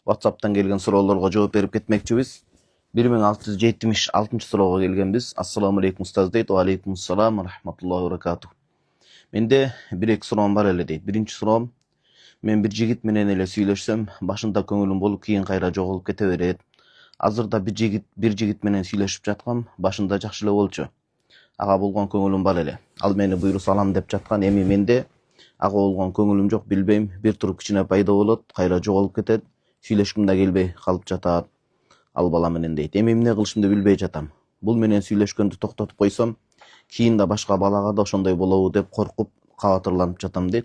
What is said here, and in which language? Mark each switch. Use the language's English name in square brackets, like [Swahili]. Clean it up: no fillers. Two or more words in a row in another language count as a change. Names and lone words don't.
[Kyrgyz] WhatsApp'tan kelgen so'rovlarga жооп берип ketmekчибиz. 1676 so'roого kelgenbiz. [Arabic] السلام عليكم [Kyrgyz] устаз дейт. [Arabic] وعليكم السلام ورحمة الله وبركاته. [Kyrgyz] Менде бир-эки суроом бар эле дейт. Birinchi so'room, men bir jigit menen ele süйлөшсөм, başında көңүлүм болуп, кийин кайра жоголуп кете берет. Азырда bir jigit menen süйлөшүп жаткам, başında жакшы эле болчу. Ага болгон көңүлүм бар эле. Ал мени буйрук салам деп жаткан, эми менде ага болгон көңүлүм жок, билбейм. Бир туруп кичине пайда болот, кайра жоголуп кетет. Сүйлөшкүм да келбей калып жатат ал бала менен дейт. Эми эмне кылышымды билбей жатам. Бул менен сүйлөшкөндү токтотуп койсом, кийин да башка балага да ошондой болобу деп коркуп, кабатырланып жатам дейт.